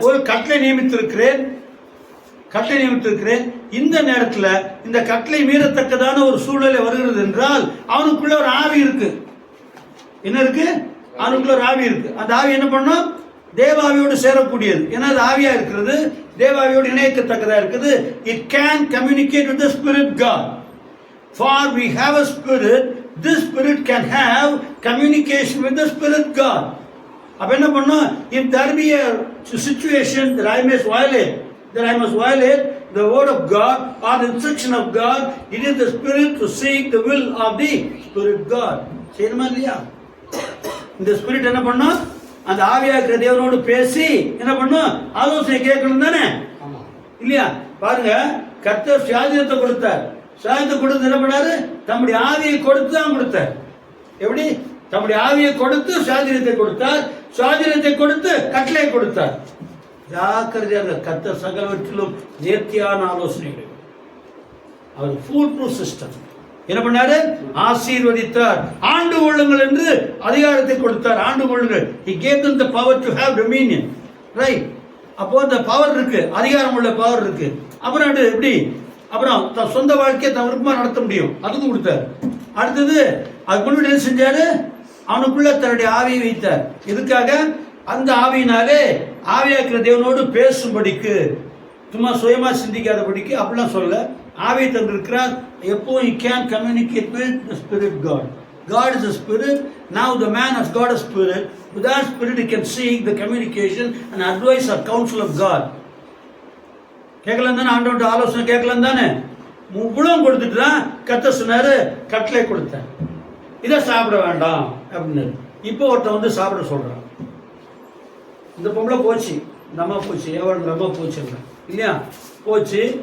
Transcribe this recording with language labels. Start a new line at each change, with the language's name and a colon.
Tamil: ஒரு கட்டளை நியமித்திருக்கிறேன், கட்டளை நியமித்திருக்கிறேன். இந்த நேரத்தில் இந்த கட்டளை மீறத்தக்கதான ஒரு சூழ்நிலை வருகிறது என்றால் அவனுக்குள்ள ஒரு ஆவி இருக்கு. என்ன இருக்கு? அவனுக்குள்ள ஒரு ஆவி இருக்கு. அந்த ஆவி என்ன பண்ணும்? தேவாவியோடு சேரக்கூடியது. ஏன்னா அது ஆவியா இருக்கிறது, தேவாவியோடு இணையத்தக்கதா இருக்குது.
English: It can communicate with the spirit God. For we have a spirit, this spirit can have communication with the spirit God.
Tamil: அப்ப என்ன பண்ணும்?
English: If there be a situation that I must violate the word of God or the instruction of God, it is the spirit to seek the will of the spirit God.
Tamil: சரிமா இல்லையா? இந்த spirit என்ன பண்ணும்? அந்த ஆவியா இருக்கிற தேவனோடு பேசி என்ன பண்ணும்? ஆலோசனை கேட்கணும் தானே, இல்லையா? பாருங்க, கர்த்தர் சுயாதீனத்தை கொடுத்தார். சுயாதீனத்தை கொடுத்து என்ன பண்ணாரு? தம்முடைய ஆவியை கொடுத்து தான் கொடுத்தார். எப்படி? தம்முடைய ஆவியை கொடுத்து சுயாதீனத்தை கொடுத்தார், சுயாதீனத்தை கொடுத்து கட்டளை கொடுத்தார். ஜாக்கிரதையாக கர்த்தர் சகலவற்றிலும் நேர்த்தியான ஆலோசனைகள். அவர் ஃபுல் ப்ரூஃப் சிஸ்டம். என்ன பண்ணாரு? ஆசீர்வதித்தார். ஆண்டு கொள்ளுங்கள் என்று அதிகாரத்தை கொடுத்தார். ஆண்டு கொள்ளுங்கள்.
English: He gave them the power to have dominion. Right?
Tamil: அப்போ அந்த பவர் இருக்கு, அதிகாரம் உள்ள பவர் இருக்கு. அப்புறம் எப்படி? அப்புறம் சொந்த வாழ்க்கையை தன் விருப்பமா நடத்த முடியும், அதுக்கும் கொடுத்தார். அடுத்தது அதுக்குள்ள என்ன செஞ்சாரு? அவனுக்குள்ள தன்னுடைய ஆவியை வைத்தார். இதுக்காக அந்த ஆவியினாலே ஆவியாக்கிற தேவனோடு பேசும்படிக்கு, சும்மா சுயமா சிந்திக்காதபடிக்கு அப்படிலாம் சொல்ல ஆவியை தந்திருக்கிறார். எப்போ
English: he can communicate with the spirit God. God is a spirit. Now the man has got a spirit. With that spirit he can seek the communication and advice or counsel of God.
Tamil: கேட்கலாம் தானே? ஆண்டவன்ட்ட ஆலோசனை கேட்கலாம் தானே? முழுவதும் கொடுத்துட்டு தான் கர்த்தர் சொன்னாரு, கட்டளை கொடுத்தேன், இதை சாப்பிட வேண்டாம் அப்படின்னு. இப்போ ஒருத்தன் வந்து சாப்பிட சொல்றான். இந்த பொம்பளை போச்சு, இந்த அம்மா போச்சு, எவ்வளோ அம்மா போச்சு இல்லையா? போச்சு.